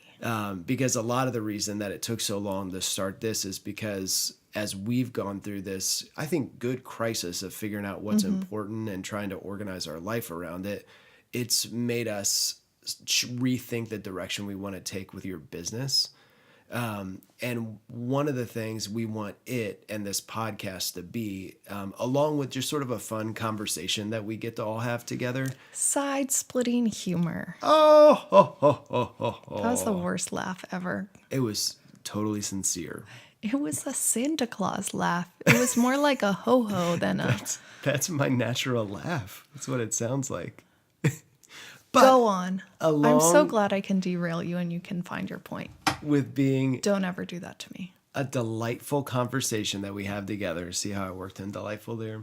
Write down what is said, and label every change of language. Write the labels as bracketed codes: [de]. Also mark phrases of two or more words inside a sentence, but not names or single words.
[en] Because a lot of the reason that it took so long to start this is because as we've gone through this, I think, good crisis of figuring out what's important and trying to organize our life around it, it's made us rethink the direction we want to take with your business. And one of the things we want it and this podcast to be, along with just sort of a fun conversation that we get to all have together. Side-splitting humor. Oh, ho, ho, ho, ho, ho. That was the worst laugh ever. It was totally sincere. It was a Santa Claus laugh. It was more like a ho-ho than a... That's my natural laugh. That's what it sounds like. But go on. I'm so glad I can derail you and you can find your point. With being Don't ever do that to me. a delightful conversation that we have together. See how I worked in delightful there?